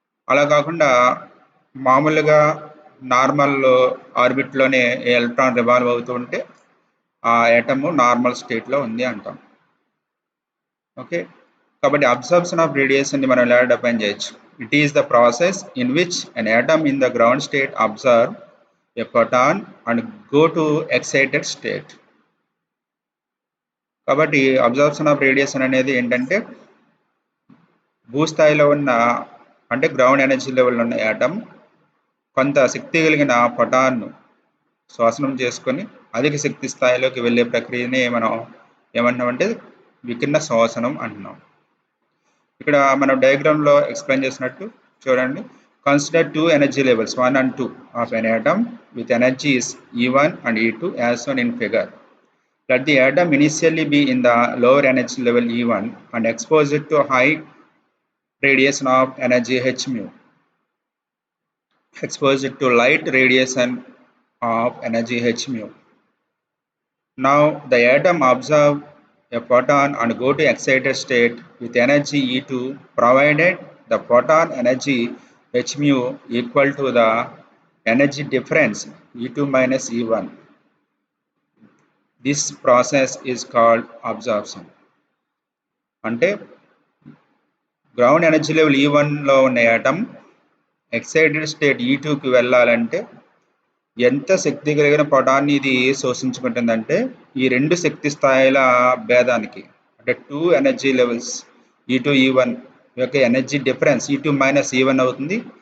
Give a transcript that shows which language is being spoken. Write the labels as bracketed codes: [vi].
[te] అలా కాకుండా మామూలుగా నార్మల్ ఆర్బిట్లోనే ఎలక్ట్రాన్ రివాల్వ్ అవుతూ ఉంటే ఆ యాటము నార్మల్ స్టేట్లో ఉంది అంటాం. ఓకే, కాబట్టి అబ్జార్ప్షన్ ఆఫ్ రేడియేషన్ని మనం ఎలా డిఫైన్ చేయొచ్చు. [en] It is the process in which an atom in the ground state observe a photon and go to excited state. [te] కాబట్టి అబ్జార్ప్షన్ ఆఫ్ రేడియేషన్ అనేది ఏంటంటే భూస్థాయిలో ఉన్న, అంటే గ్రౌండ్ ఎనర్జీ లెవెల్లో ఉన్న యాటమ్ కొంత శక్తి కలిగిన ఫోటాన్ను శ్వాసనం చేసుకొని అధిక శక్తి స్థాయిలోకి వెళ్ళే ప్రక్రియనే మనం ఏమంటామంటే వికిరణ శ్వాసనం అంటున్నాం. ఇక్కడ మనం డయాగ్రామ్లో ఎక్స్ప్లెయిన్ చేసినట్టు చూడండి. [en] Consider 2 energy levels 1 and 2 ఆఫ్ an atom with energies E1 and E2 as shown in figure. Let the atom initially be in the lower energy level E1 and expose it to high radiation of energy h mu. Expose it to light radiation of energy h mu. Now the atom absorb a photon and go to excited state with energy E2 provided the photon energy h mu equal to the energy difference E2 minus E1. This process is called absorption. [te] అంటే ground energy level E1లో ఉన్న atom excited state E2కి వెళ్ళాలంటే ఎంత శక్తి కలిగిన పొటాన్ని ఇది శోషించుకుంటుందంటే ఈ రెండు శక్తి స్థాయిల భేదానికి అంటే 2 ఎనర్జీ లెవెల్స్ E2 E1 యొక్క energy difference E2 minus E1 అవుతుంది.